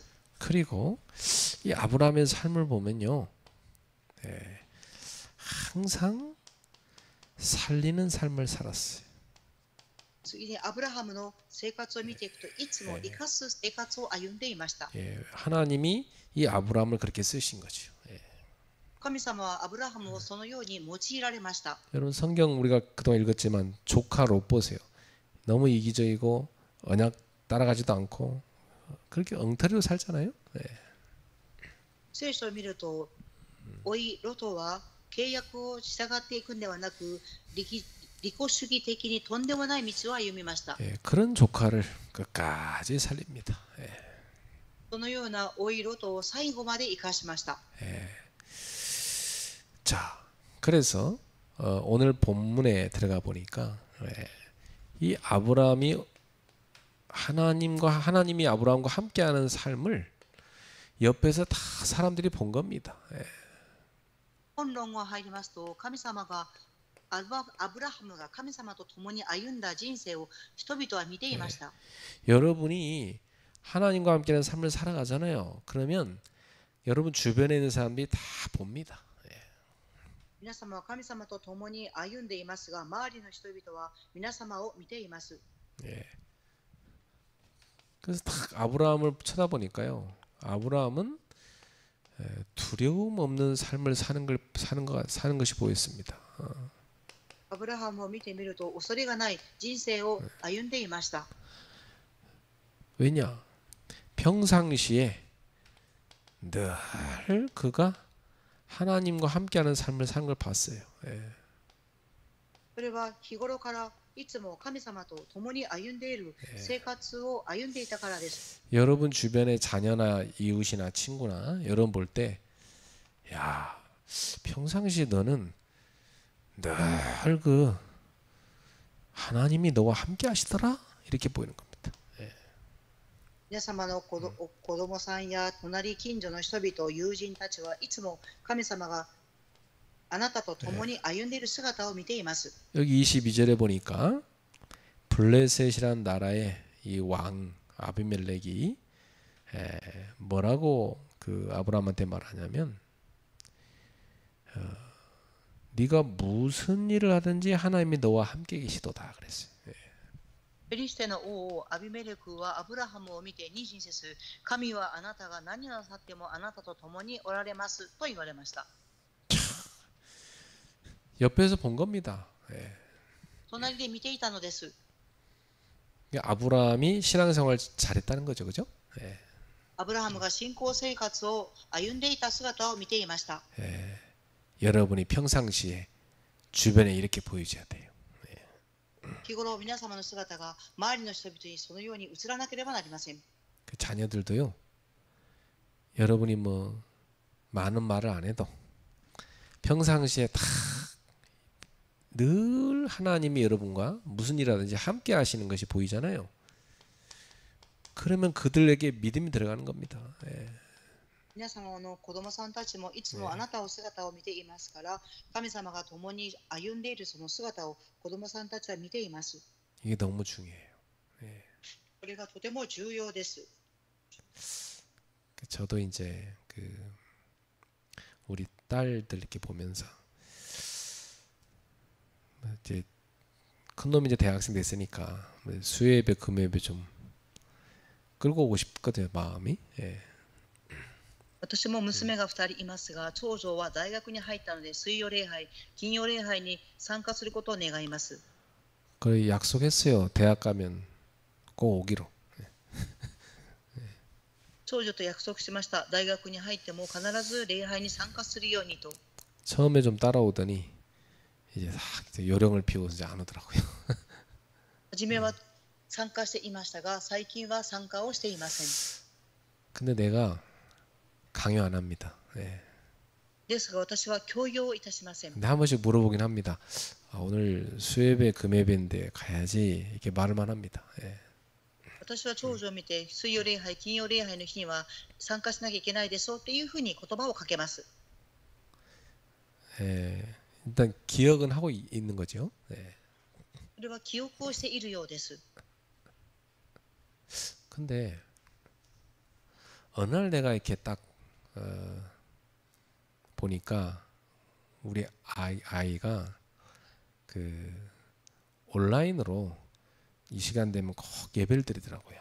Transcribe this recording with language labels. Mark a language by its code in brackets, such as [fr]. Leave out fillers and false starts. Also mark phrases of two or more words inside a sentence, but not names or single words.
[ko] 그리고 이 아브라함의 삶을 보면요, 항상 살리는 삶을 살았어요. [ja] 次にアブラハムの生活を見ていくといつも生かす生活を歩んでいました。 [ko] 하나님이 이 아브라함을 그렇게 쓰신 거죠. [ja] 神様はアブラハムをそのように用いられました。 [ko] 여러분 성경 우리가 그동안 읽었지만 조카 롯 보세요. 너무 이기적이고 언약 따라가지도 않고 그렇게 엉터리로 살잖아요. [ja] 聖書を見ると、おいロトは契約を従っていくんではなく、利己主義的にとんでもない道を歩みました。 [ko] 그런 조카를 끝까지 살립니다. [ja] そのようなおいロトを最後まで生かしました。 [ko] 자, 그래서 오늘 본문에 들어가 보니까 이 아브라함이 하나님이 아브라함과 함께하는 삶을 옆에서 다 사람들이 본 겁니다. 예. [ja] 本論が入りますと、神様がアブラハムが神様と共に歩んだ人生を人々は見ていました。 [ko] 여러분이 하나님과 함께하는 삶을 살아가잖아요. 그러면 여러분 주변에 있는 사람들이 다 봅니다. [ja] 皆様は神様と共に歩んでいますが、周りの人々は皆様を見ています。 [ko] 예. 그래서 딱 아브라함을 쳐다보니까요. 아브라함은 두려움 없는 삶을 사는 것이 보였습니다. [ja] アブラハムを見てみると、恐れがない人生を歩んでいました。 [ko] 왜냐? 평상시에 늘 그가 하나님과 함께하는 삶을 사는 걸 봤어요. 예. [ja] それは日頃からいつも神様と共に歩んでいる生活を歩んでいたからです。 [ko] 여러분 주변의 자녀나 이웃이나 친구나 여러분 볼 때, 야, 평상시에 너는 늘 그 하나님이 너와 함께 하시더라? 이렇게 보이는 겁니다. [ja] 皆様の子供さんや隣近所の人々、友人たちはいつも神様があなたと共に歩んでいる姿を見ています。 [ko] 여기 22절에 보니까 블레셋이라는 나라의 이 왕 아비멜렉이 뭐라고 그 아브라함한테 말하냐면, 네가 무슨 일을 하든지 하나님이 너와 함께 계시도다 그랬어요. [ja] ペリシテの王アビメレクはアブラハムを見て20節、神はあなたが何をなさってもあなたと共におられますと言われました。 [ko] 옆에서 본 겁니다. [ja] 隣で見ていたのです。 [ko] 아브라함이 신앙생활 잘했다는 거죠, 그죠? [ja] アブラハムが信仰生活を歩んでいた姿を見ていました。 [ko] 여러분이 평상시에 주변에 이렇게 보여줘야 돼요. [ja] 日頃皆様の姿が周りの人々にそのように映らなければなりません。 [ko] 그 자녀들도요. 여러분이 뭐 많은 말을 안 해도 평상시에 다 늘 하나님이 여러분과 무슨 일하든지 함께 하시는 것이 보이잖아요. 그러면 그들에게 믿음이 들어가는 겁니다. [ja] 皆様の子供さんたちもいつもあなたの姿を見ていますから、神様が共に歩んでいるその姿を子供さんたちは見ています。 [ko] 이게 너무 중요해요. [ja] これがとても重要です。 [ko] 저도 이제 우리 딸들 이렇게 보면서 이제 큰 놈이 이제 대학생 됐으니까 수요예배 금요예배 좀 끌고 오고 싶거든요, 마음이. [ja] 私も娘が2人いますが、長女は大学に入ったので水曜礼拝、金曜礼拝に参加することを願います。 [ko] 거의 약속했어요. 대학 가면 꼭 오기로. [ja] 長女と約束しました。大学に入っても必ず礼拝に参加するようにと。 [ko] 처음에 좀 따라오더니 이제 요령을 피우고 이제 안 오더라고요. [ja] 初めは参加していましたが、最近は参加をしていません。 [ko] 근데 내가 강요 안 합니다. [ja] ですが私は強要いたしません。 [ko] 근데 한 번씩 물어보긴 합니다. 오늘 수예배 금예배인데 가야지 이렇게 말을만 합니다. [ja] 私は長女を見て、水曜礼拝、金曜礼拝の日には参加しなきゃいけないでしょっていうふうに言葉をかけます。 [ko] 일단 기억은 하고 있는 거죠. [ja] それは記憶をしているようです。 [ko] 근데 어느 날 내가 이렇게 딱 보니까 우리 아이가 그 온라인으로 이 시간 되면 꼭 예배를 드리더라고요.